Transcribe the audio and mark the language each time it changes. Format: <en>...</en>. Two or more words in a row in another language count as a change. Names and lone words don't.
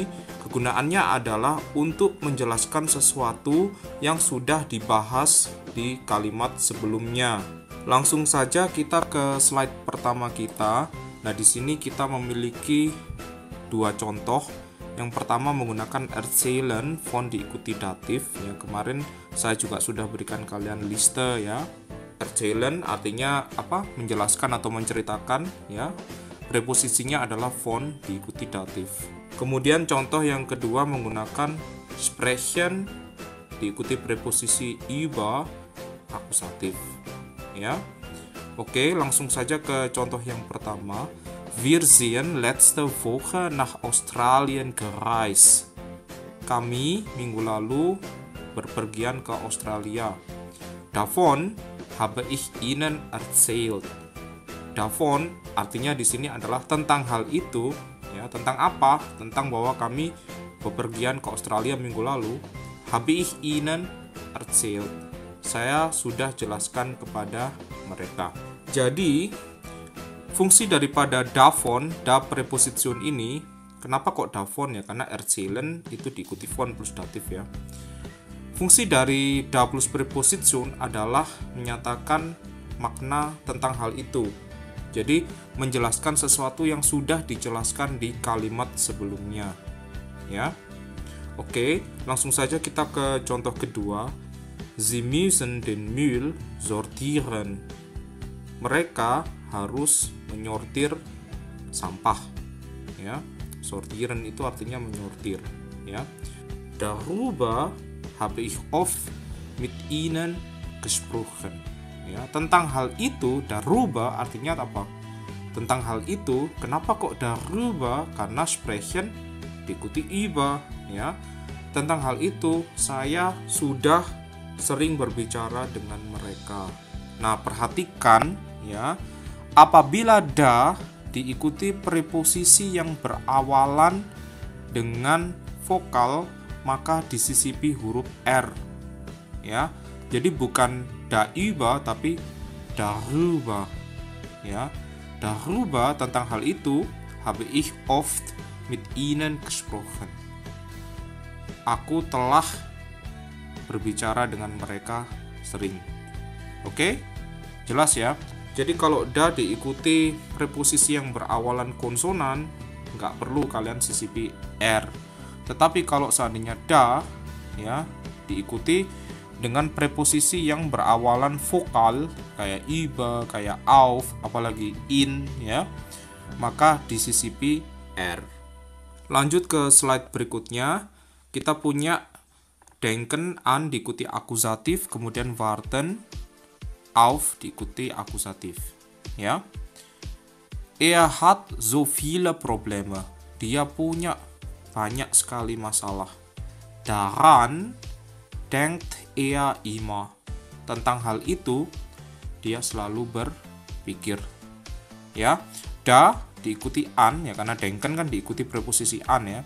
<id>Kegunaannya adalah untuk menjelaskan sesuatu yang sudah dibahas di kalimat sebelumnya. Langsung saja kita ke slide pertama kita. Nah, di sini kita memiliki dua contoh. Yang pertama menggunakan</id> <de>erzählen von</de> <id>diikuti datif. Ya, kemarin saya juga sudah berikan kalian liste ya. Erzählen artinya apa? Menjelaskan atau menceritakan ya. Preposisinya adalah von diikuti datif. Kemudian contoh yang kedua menggunakan sprechen diikuti preposisi über akusatif. Ya. Oke, langsung saja ke contoh yang pertama.</id> <de>Wir sind letzte Woche nach Australien gereist.</de> <id>Kami minggu lalu berpergian ke Australia.</id> <de>Davon habe ich Ihnen erzählt.</de> <id>Davon artinya di sini adalah tentang hal itu, ya, tentang apa? Tentang bahwa kami bepergian ke Australia minggu lalu.</id> <de>Habe ich Ihnen erzählt.</de> <id>Saya sudah jelaskan kepada mereka. Jadi, fungsi daripada davon, da preposition ini, kenapa kok davon ya? Karena erzählen itu diikuti von plus datif ya. Fungsi dari da plus preposition adalah menyatakan makna tentang hal itu. Jadi, menjelaskan sesuatu yang sudah dijelaskan di kalimat sebelumnya. Ya. Oke, langsung saja kita ke contoh kedua.</id> <de>Sie müssen den Müll sortieren.</de> <id>Mereka harus menyortir sampah. Ya. Sortieren itu artinya menyortir, ya.</id> <de>Darüber habe ich oft mit ihnen gesprochen.</de> <id>Ya, tentang hal itu, darüber artinya apa? Tentang hal itu, kenapa kok darüber? Karena sprechen diikuti über, ya. Tentang hal itu, saya sudah sering berbicara dengan mereka. Nah, perhatikan ya, apabila da diikuti preposisi yang berawalan dengan vokal, maka disisipi huruf R. Ya. Jadi bukan</id> <de>da über</de> <id>tapi darüber.</id> <de>Ya. Darüber</de> <id>tentang hal itu</id> <de>habe ich oft mit ihnen gesprochen.</de> <id>Aku telah berbicara dengan mereka sering. Oke? Jelas ya? Jadi kalau da diikuti preposisi yang berawalan konsonan, nggak perlu kalian sisipi R. Tetapi kalau seandainya da ya diikuti dengan preposisi yang berawalan vokal kayak über, kayak auf, apalagi in ya, maka disisipi R. Lanjut ke slide berikutnya. Kita punya</id> <de>denken an</de> <id>diikuti akusatif, kemudian</id> <de>warten auf</de> <id>diikuti akusatif ya.</id> <de>Er hat so viele Probleme.</de> <id>Dia punya banyak sekali masalah.</id> <de>Daran denkt er immer.</de> <id>Tentang hal itu dia selalu berpikir. Ya, da diikuti an ya, karena denken kan diikuti preposisi an ya.</id>